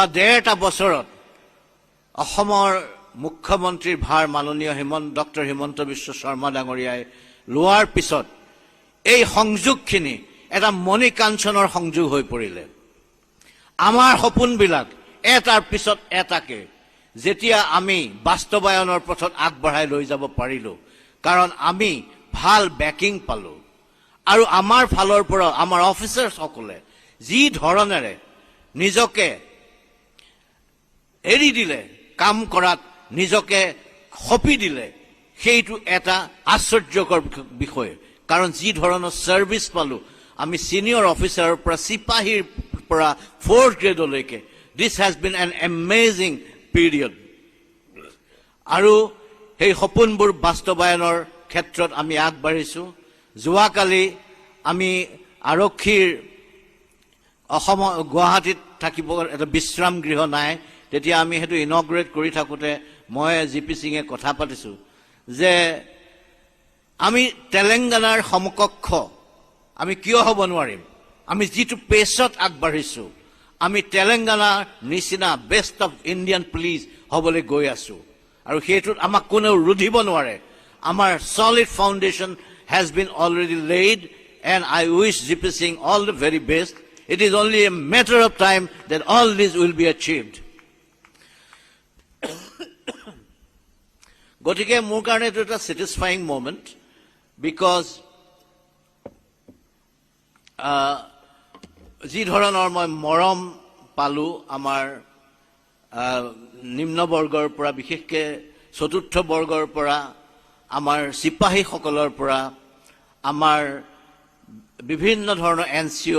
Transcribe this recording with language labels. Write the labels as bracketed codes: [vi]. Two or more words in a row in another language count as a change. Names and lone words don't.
[as] 1.5 বছৰত অসমৰ মুখ্যমন্ত্ৰীৰ ভাৰ মাননীয় ডক্টৰ হিমন্ত বিশ্ব শৰ্মা ডাঙৰীয়াই লোৱাৰ পিছত এই সংযোগখিনি এটা মণিকাঞ্চনৰ সংযোগ হৈ পৰিলে আমাৰ সপোনবিলাক এটাৰ পিছত এটাকে যেতিয়া আমি বাস্তৱায়নৰ পথত আগবঢ়াই লৈ যাব পাৰিলো কাৰণ আমি ভাল বেকিং পালো আৰু আমাৰ ফালৰ পৰা আমাৰ অফিচাৰ সকলে যি ধৰণেৰে নিজকে এৰি দিলে কাম কৰাত নিজকে খপি দিলে সেইটো এটা আশ্চৰ্যকৰ বিষয় কাৰণ যি ধৰণৰ সাৰ্ভিস পালো আমি সিনিয়ৰ অফিচাৰৰ পৰা সিপাহীৰ পৰা 4th গ্ৰেডলৈকে this [en] has been an amazing period [as] আৰু এই সপোনবোৰ বাস্তৱায়নৰ ক্ষেত্ৰত আমি আগবাঢ়িছো যোৱাকালি আমি আৰক্ষীৰ অসম গুৱাহাটীত থাকিব এটা বিশ্ৰাম গৃহ নাই তেতিয়া আমি হেতু ইনগ্ৰেট কৰি থাকোতে মই জিপি সিঙে কথা পাতিছো যে আমি তেলেংগানাৰ সমকক্ষ আমি কিয় হ'ব নোৱাৰিম আমি যেটো পেছত আগবাঢ়িছো আমি তেলেংগানাৰ নিচিনা [en] best of Indian police [as] হ'বলৈ গৈ আছো আৰু হেতুত আমাক কোনেও ৰুধিব নোৱাৰে আমাৰ [en] solid foundation has been already laid and I wish GP Singh all the very best. It is only a matter of time that all this will be achieved. [as] গতিকে মোৰ কাৰণে এটা [en] satisfying moment because [as] যি ধৰণৰ মই মৰম পালো আমাৰ নিম্ন বৰ্গৰ পৰা বিশেষকৈ চতুৰ্থ বৰ্গৰ পৰা আমাৰ সিপাহী সকলৰ পৰা আমাৰ বিভিন্ন ধৰণৰ এনচিও